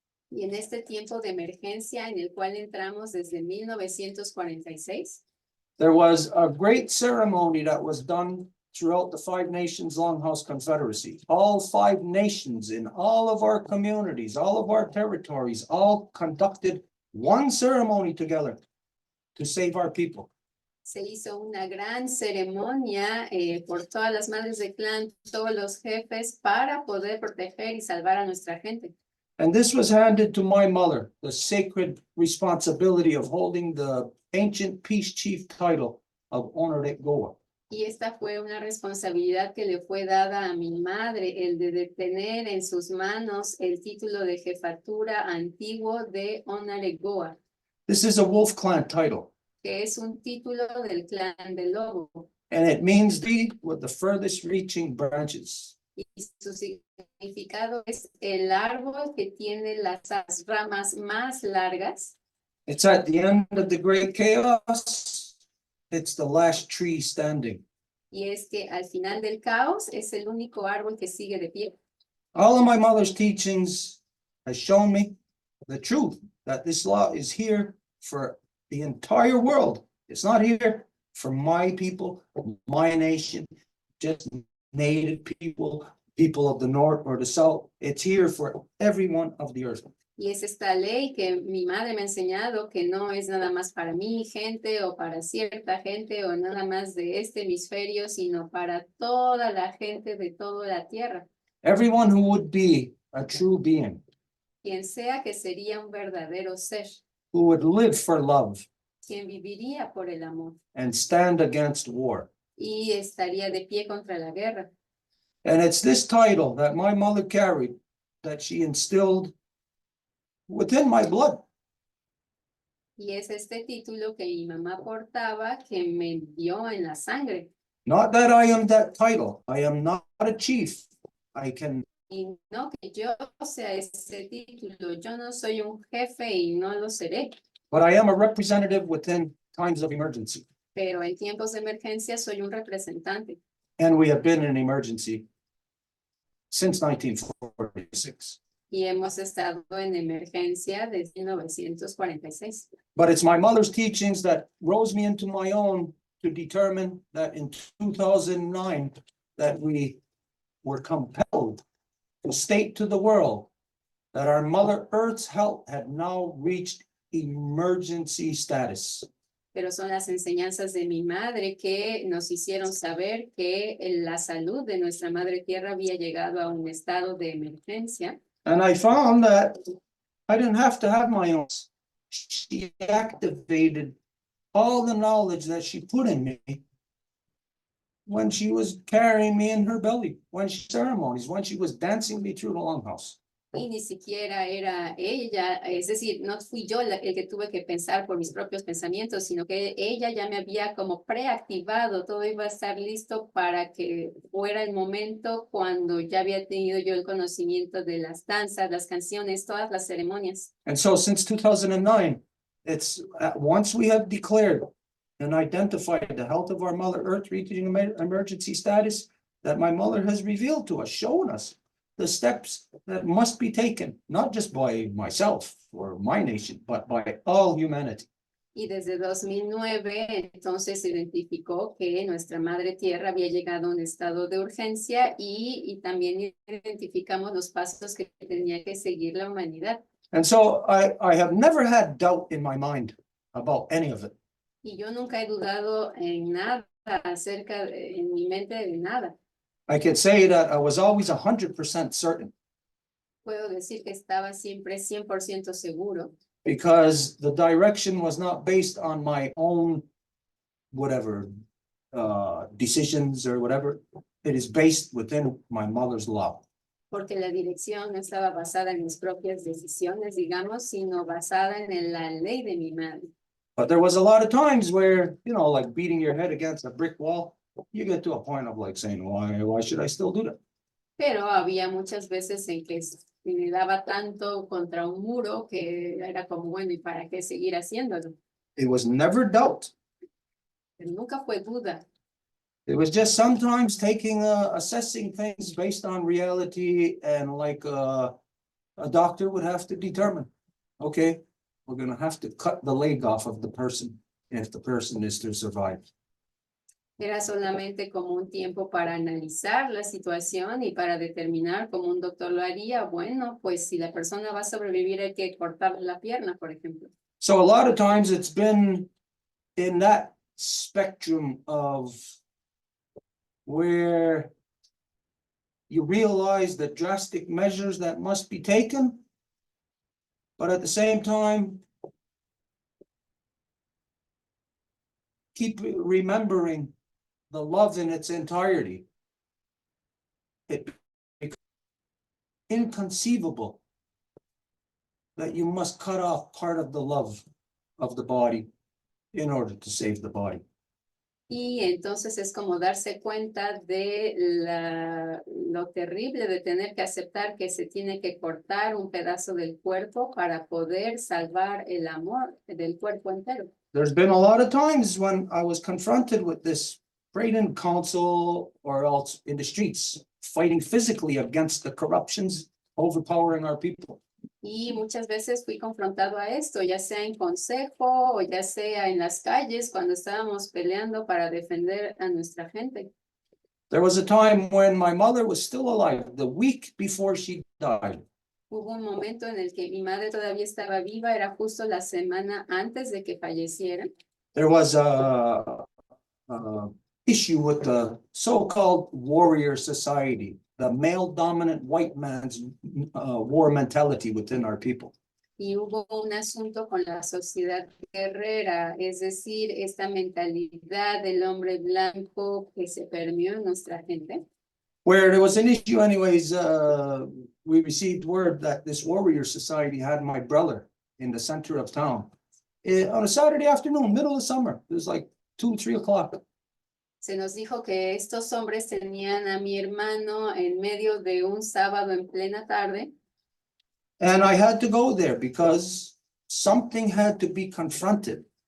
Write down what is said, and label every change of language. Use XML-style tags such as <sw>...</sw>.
<es>Y en este tiempo de emergencia en el cual entramos desde 1946,</es> <en>there was a great ceremony that was done throughout the 5 Nations Longhouse Confederacy. All 5 nations in all of our communities, all of our territories, all conducted one ceremony together to save our people.</en> <es>se hizo una gran ceremonia por todas las madres de clan, todos los jefes, para poder proteger y salvar a nuestra gente.</es> <en>And this was handed to my mother, the sacred responsibility of holding the ancient peace chief title of Honorate Goa.</en> <es>Y esta fue una responsabilidad que le fue dada a mi madre, el de tener en sus manos el título de jefatura antiguo de Onaregoa,</es> <en>This is a Wolf Clan title,</en> <es>que es un título del clan del lobo.</es> <en>and it means the with the furthest reaching branches.</en> <es>Y su significado es el árbol que tiene las ramas más largas.</es> <en>It's at the end of the great chaos. It's the last tree standing.</en> <es>Y es que al final del caos es el único árbol que sigue de pie.</es> <en>All of my mother's teachings has shown me the truth that this law is here for the entire world. It's not here for my people, my nation, just native people, people of the north or the south. It's here for everyone of the earth.</en> <es>Y es esta ley que mi madre me ha enseñado que no es nada más para mi gente o para cierta gente o nada más de este hemisferio, sino para toda la gente de toda la tierra.</es> <en>Everyone who would be a true being,</en> <es>Quien sea que sería un verdadero ser,</es> <en>who would live for love</en> <es>quien viviría por el amor</es> <en>and stand against war.</en> <es>y estaría de pie contra la guerra.</es> <en>And it's this title that my mother carried that she instilled within my blood.</en> <es>Y es este título que mi mamá portaba que me dio en la sangre.</es> <en>Not that I am that title. I am not a chief. I can,</en> <es>Y no que yo sea ese título, yo no soy un jefe y no lo seré,</es> <en>but I am a representative within times of emergency.</en> <es>pero en tiempos de emergencia soy un representante.</es> <en>And we have been in emergency since 1946.</en> <es>Y hemos estado en emergencia desde 1946.</es> <en>But it's my mother's teachings that rose me into my own to determine that in 2009 that we were compelled to state to the world that our Mother Earth's health had now reached emergency status.</en> <es>Pero son las enseñanzas de mi madre que nos hicieron saber que la salud de nuestra madre tierra había llegado a un estado de emergencia.</es> <en>And I found that I didn't have to have my own. She activated all the knowledge that she put in me when she was carrying me in her belly, when she ceremonies, when she was dancing me through the Longhouse.</en> <es>Y ni siquiera era ella, es decir, no fui yo el que tuve que pensar por mis propios pensamientos, sino que ella ya me había como preactivado, todo iba a estar listo para que fuera el momento cuando ya había tenido yo el conocimiento de las danzas, las canciones, todas las ceremonias.</es> <en>And so since 2009, it's once we have declared and identified the health of our Mother Earth reaching emergency status, that my mother has revealed to us, shown us the steps that must be taken, not just by myself or my nation, but by all humanity.</en> <es>Y desde 2009, entonces se identificó que nuestra madre tierra había llegado a un estado de urgencia y también identificamos los pasos que tenía que seguir la humanidad.</es> <en>And so I have never had doubt in my mind about any of it.</en> <es>Y yo nunca he dudado en nada acerca en mi mente de nada.</es> <en>I can say that I was always 100% certain</en> <es>Puedo decir que estaba siempre 100% seguro,</es> <en>because the direction was not based on my own whatever decisions or whatever. It is based within my mother's law.</en> <es>porque la dirección no estaba basada en mis propias decisiones, digamos, sino basada en la ley de mi madre.</es> <en>But there was a lot of times where, you know, like beating your head against a brick wall, you get to a point of like saying, why should I still do that?</en> <es>Pero había muchas veces en que me daba tanto contra un muro que era como, bueno, ¿y para qué seguir haciéndolo?</es> <en>It was never doubt.</en> <es>Pero nunca fue duda.</es> <en>It was just sometimes assessing things based on reality, and like a doctor would have to determine, okay, we're going to have to cut the leg off of the person if the person is to survive.</en> <es>Era solamente como un tiempo para analizar la situación y para determinar cómo un doctor lo haría. Bueno, pues si la persona va a sobrevivir hay que cortarle la pierna, por ejemplo.</es> <en>So a lot of times it's been in that spectrum of where you realize the drastic measures that must be taken, but at the same time, keep remembering the love in its entirety. It becomes inconceivable that you must cut off part of the love of the body in order to save the body.</en> <es>Y entonces es como darse cuenta de lo terrible de tener que aceptar que se tiene que cortar un pedazo del cuerpo para poder salvar el amor del cuerpo entero.</es> <en>There's been a lot of times when I was confronted with this, prayed in council or else in the streets, fighting physically against the corruptions overpowering our people.</en> <es>Y muchas veces fui confrontado a esto, ya sea en consejo o ya sea en las calles cuando estábamos peleando para defender a nuestra gente.</es> <en>There was a time when my mother was still alive, the week before she died.</en> <es>Hubo un momento en el que mi madre todavía estaba viva, era justo la semana antes de que falleciera.</es> <en>There was a issue with the so-called warrior society, the male-dominant white man's war mentality within our people.</en> <es>Y hubo un asunto con la sociedad guerrera, es decir, esta mentalidad del hombre blanco que se permeó en nuestra gente.</es> <en>Where there was an issue anyways, we received word that this warrior society had my brother in the center of town. On a Saturday afternoon, middle of summer, it was like 2, 3 o'clock.</en> <es>Se nos dijo que estos hombres tenían a mi hermano en medio de un sábado en plena tarde.</es> <en>And I had to go there because something had to be confronted.</en>